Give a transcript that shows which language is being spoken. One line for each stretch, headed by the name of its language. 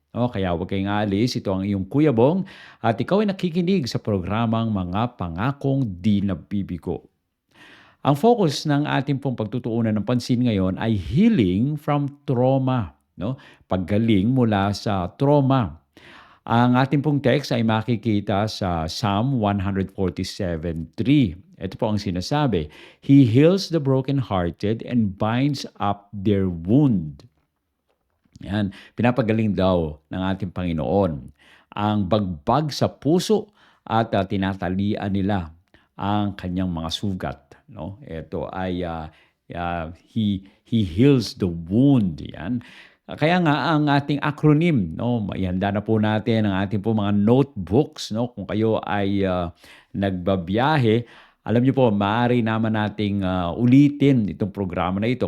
Filipino: Kaya huwag kayong aalis, ito ang iyong Kuya Bong at ikaw ay nakikinig sa programang Mga Pangakong Di Nabibigo. Ang focus ng ating pong pagtutuunan ng pansin ngayon ay healing from trauma, no? Paggaling mula sa trauma. Ang ating pong text ay makikita sa Psalm 147:3.
English: Ito po ang sinasabi, He heals the brokenhearted and binds up their wound.
Filipino: Yan, pinapagaling daw ng ating Panginoon ang bagbag sa puso at tinatalian nila ang kanyang mga sugat. No?
English: Ito ay he heals the wound.
Filipino: Yan. Kaya nga ang ating acronym, no, ihanda na po natin ang ating po mga notebooks, no, kung kayo ay nagbabiyahe, alam niyo po, maaari naman nating ulitin itong programa na ito.